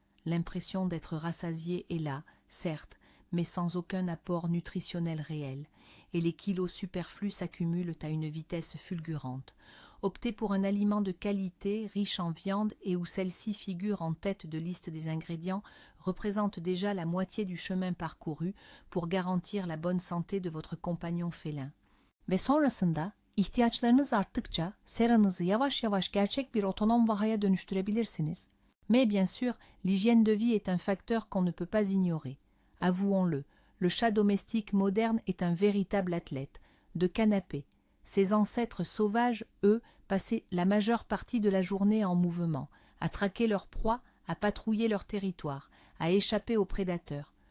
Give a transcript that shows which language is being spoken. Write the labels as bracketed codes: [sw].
[fr] L'impression d'être rassasié est là, certes, mais sans aucun apport nutritionnel réel, et les kilos superflus s'accumulent à une vitesse fulgurante. Optez pour un aliment de qualité, riche en viande et où celle-ci figure en tête de liste des ingrédients représente déjà la moitié du chemin parcouru pour garantir la bonne santé de votre compagnon félin. [tr] Ve sonrasında ihtiyaçlarınız arttıkça seranızı yavaş yavaş gerçek bir otonom vahaya dönüştürebilirsiniz. [fr] Mais bien sûr, l'hygiène de vie est un facteur qu'on ne peut pas ignorer. Avouons-le, le chat domestique moderne est un véritable athlète, de canapé. Ses ancêtres sauvages, eux, passaient la majeure partie de la journée en mouvement, à traquer leurs proies, à patrouiller leur territoire, à échapper aux prédateurs.